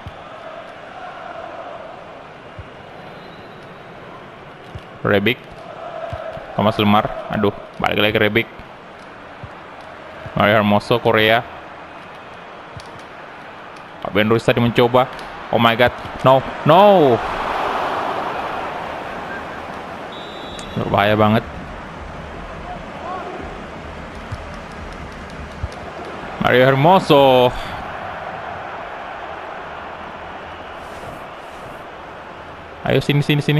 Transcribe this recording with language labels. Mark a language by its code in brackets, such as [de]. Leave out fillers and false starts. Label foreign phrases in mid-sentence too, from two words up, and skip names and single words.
[id] Rebic, Thomas Lemar, aduh, balik lagi ke Rebic. Mario Hermoso, Korea. Fabian Ruiz tadi mencoba. [en] Oh my god, no, no. [id] Berbahaya banget. Mario Hermoso. Ayo sini.